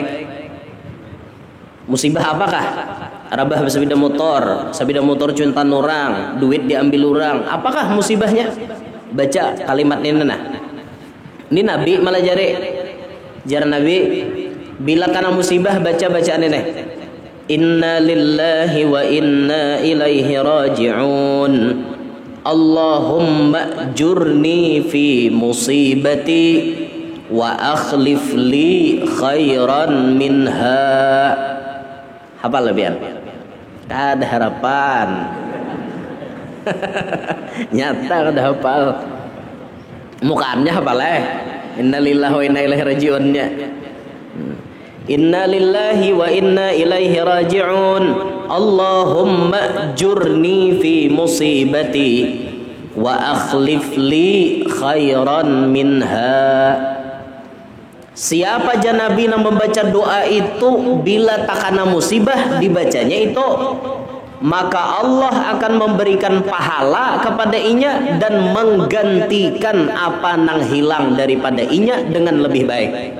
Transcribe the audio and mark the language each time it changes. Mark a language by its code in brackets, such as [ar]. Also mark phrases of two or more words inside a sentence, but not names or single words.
[bjn] Musibah apakah? Rabah sepeda motor cuntan orang, duit diambil orang. Apakah musibahnya? Baca kalimat ini nah. Ini Nabi malah jar Nabi bila kana musibah baca bacaan ini. [ar] إنا لله وإنا إليه راجعون. اللهم أجرني في مصيبتي واخلف لي خيرا منها. [bjn] Hafal lebihan. Ada harapan. Nyata ada hafal. Mukanya hafal [ar] إنا لله وإنا إليه راجعون. إنا لله وإنا إليه راجعون. اللهم أجرني في مصيبتي واخلف لي خيرا منها. [bjn] Siapa aja Nabi yang membaca doa itu bila takana musibah dibacanya itu, maka Allah akan memberikan pahala kepada inya dan menggantikan apa nang hilang daripada inya dengan lebih baik.